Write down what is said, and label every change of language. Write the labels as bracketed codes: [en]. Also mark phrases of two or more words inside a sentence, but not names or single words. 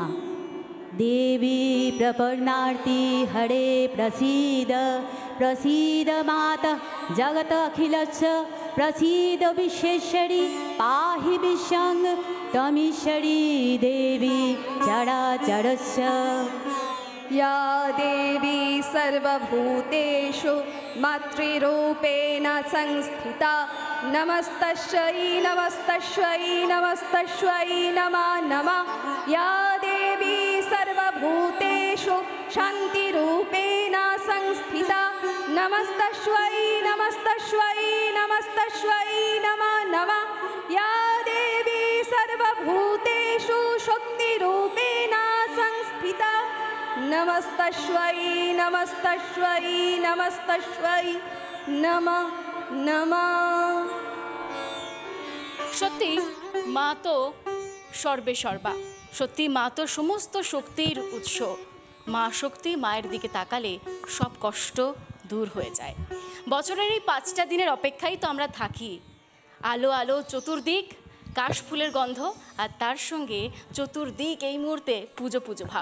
[sa] দেবী প্রপন্নার্তি হরে প্রসীদ, প্রসীদ মাতা জগত অখিলস্য, প্রসীদ বিশ্বেশ্বরী পাহি বিশ্বং তमीশ্বরী দেবী চরাচরস্য। या देवी सर्वभूतेषु मातृरूपेण संस्थिता, नमस्तस्यै नमस्तस्यै नमस्तस्यै नमः नमः। या देवी सर्वभूतेषु शान्तिरूपेण संस्थिता, नमस्तस्यै नमस्तस्यै नमस्तस्यै नमः नमः। या देवी सर्वभूतेषु शक्तिरूपेण संस्थिता, नमस्तस्यै नमस्तस्यै नमस्तस्यै नमः नमः। [bn] সত্যি মা তো সর্বে সর্বা, সত্যি মা তো সমস্ত শক্তির উৎস। মা শক্তি, মায়ের দিকে তাকালে সব কষ্ট দূর হয়ে যায়। বছরের এই 5টা দিনের অপেক্ষায় তো আমরা থাকি। আলো আলো চতুর্দিক, কাশফুলের গন্ধ, আর তার সঙ্গে চতুর্দিক এই মুহূর্তে পুজো পুজো ভাব।